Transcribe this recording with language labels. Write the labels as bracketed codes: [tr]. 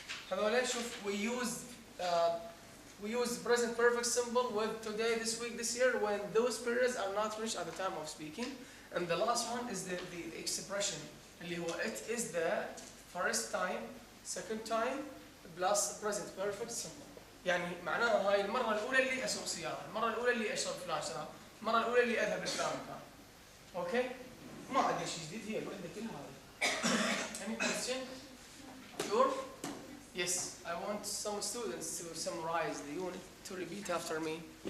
[ar] هذول شوف [en] we use present perfect simple with today, this week, this year when those periods are not finished at the time of speaking. And the last one is the expression [ar] اللي هو [en] it is the first time, second time plus present perfect simple. [ar] يعني معناها هاي المرة الأولى اللي أسوق سيارة، المرة الأولى اللي أشرب فلان شراب، المرة الأولى اللي أذهب لفلان مكان. أوكي؟ ما عندي شيء جديد، هي الوحدة كلها هذه. [en] Any question? Sure? Yes, I want some students to summarize the unit, to repeat after me.